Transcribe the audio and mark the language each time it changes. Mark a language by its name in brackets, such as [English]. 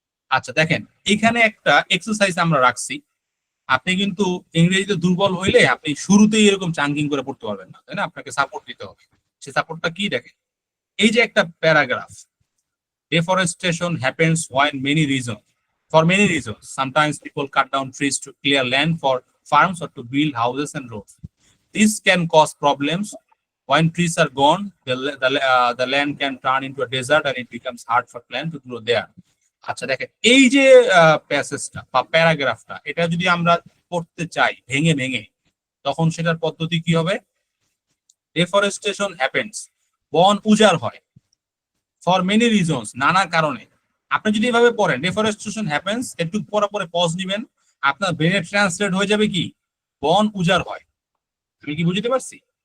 [Bangla] আচ্ছা দেখেন, এখানে একটা এক্সারসাইজ আমরা রাখছি। আপনি কিন্তু ইংরেজিতে দুর্বল হইলে আপনি শুরুতেই এরকম চাঙ্কিং করে পড়তে পারবেন না, তাই না? আপনাকে সাপোর্ট দিতে হবে। সেই সাপোর্টটা কি দেখেন, এই যে একটা paragraph, [English] deforestation happens when many reasons, for many reasons. Sometimes people cut down trees to clear land for farms or to build houses and roads. This can cause problems. When trees are gone, the land can turn into a desert and it becomes hard for plants to grow there. [Bangla] আচ্ছা দেখেন, এই যে প্যাসেজটা বা প্যারাগ্রাফটা, এটা যদি আমরা পড়তে চাই ভেঙে ভেঙে, তখন সেটার পদ্ধতি কি হবে? [English] deforestation happens, [Bangla] বন উজাড় হয়, [English] for many reasons, [Bangla] নানা কারণে। আপনি যদি এভাবে পড়েন [English] deforestation happens, [Bangla] একটু পরে পরে পজ নিবেন, আপনার ব্রেনে ট্রান্সলেট হয়ে যাবে কি? বন উজাড় হয়। আমি কি বুঝতে পারছি?